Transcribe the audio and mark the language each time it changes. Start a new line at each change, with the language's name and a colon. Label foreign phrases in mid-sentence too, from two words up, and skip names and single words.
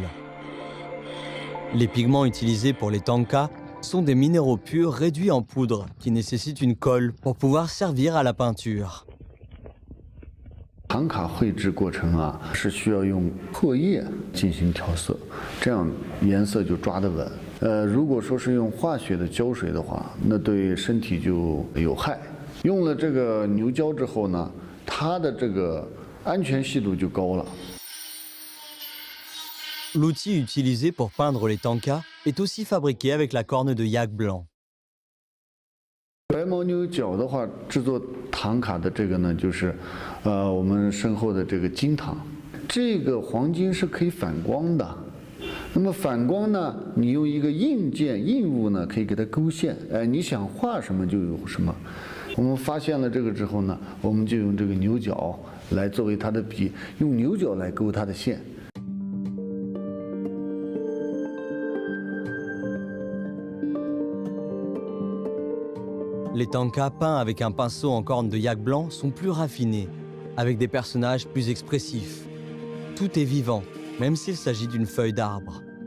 French: Les pigments utilisés pour les tankas sont des minéraux purs réduits en poudre qui nécessitent une colle pour pouvoir servir à la peinture.
Chinese: 唐卡绘制过程啊，是需要用唾液进行调色，这样颜色就抓得稳。如果说是用化学的胶水的话，那对身体就有害。用了这个牛胶之后呢，它的这个安全系数就高了。
French: L'outil utilisé pour peindre les tankas est aussi fabriqué avec la corne de yak blanc.
Chinese: 白牦牛角的话，制作唐卡的这个呢，就是我们身后的这个金堂。这个黄金是可以反光的。那么反光呢，你用一个硬件硬物呢，可以给它勾线。你想画什么就有什么。我们发现了这个之后呢，我们就用这个牛角来作为它的笔，用牛角来勾它的线。
French: Les tankas peints avec un pinceau en corne de yak blanc sont plus raffinés, avec des personnages plus expressifs. Tout est vivant, même s'il s'agit d'une feuille d'arbre.